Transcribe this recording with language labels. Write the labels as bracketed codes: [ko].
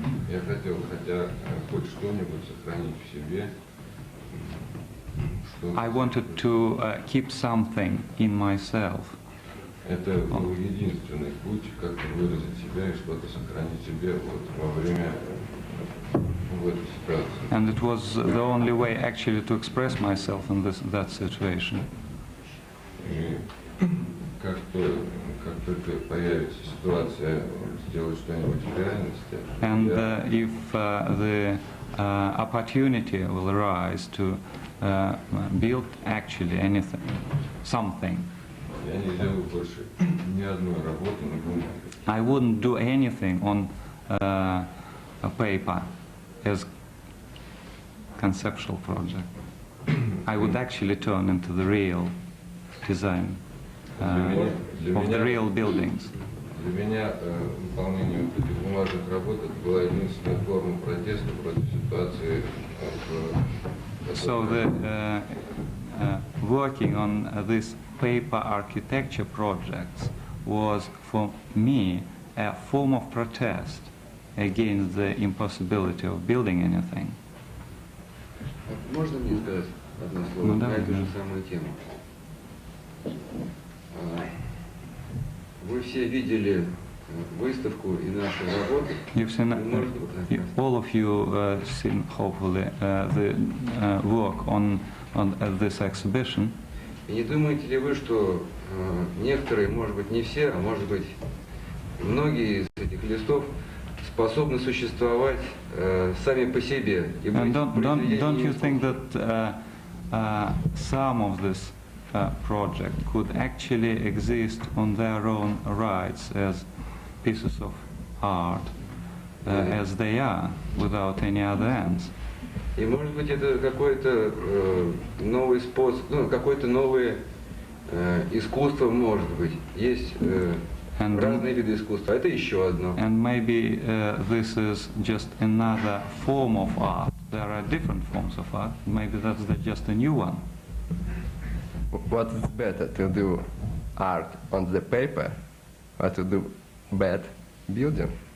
[ru] Я хотел хотя хоть что-нибудь сохранить в себе. [en] I wanted to keep something in myself. [ru] Это был единственный путь, как выразить себя и что-то сохранить себе вот во время в этой ситуации. [en] And it was the only way actually to express myself in that situation. [ru] И как только появится ситуация сделать что-нибудь в реальности. [en] And if the opportunity will arise to build actually anything, something. [ru] Я не делаю больше ни одной работы на бумаге. [en] I wouldn't do anything on a paper as conceptual project. I would actually turn into the real design of the real buildings. [ru] Для меня выполнение этих бумажных работ это была единственная форма протеста против ситуации. [en] So the working on this paper architecture projects was for me a form of protest against the impossibility of building anything. [ru] Можно мне сказать одно слово на эту же самую тему? Вы все видели выставку и наши работы. [en] You've seen, all of you seen hopefully the work on this exhibition. [ru] И не думаете ли вы, что некоторые, может быть не все, а может быть многие из этих листов способны существовать сами по себе и быть [en] Don't you think that some of this project could actually exist on their own rights as pieces of art, as they are, without any other ends? [ru] И может быть это какой-то новый способ, ну какое-то новое искусство, может быть. Есть разные виды искусства, это еще одно. [en] And maybe this is just another form of art. There are different forms of art. Maybe that's just a new one. What is better, to do art on the paper or to do bad building?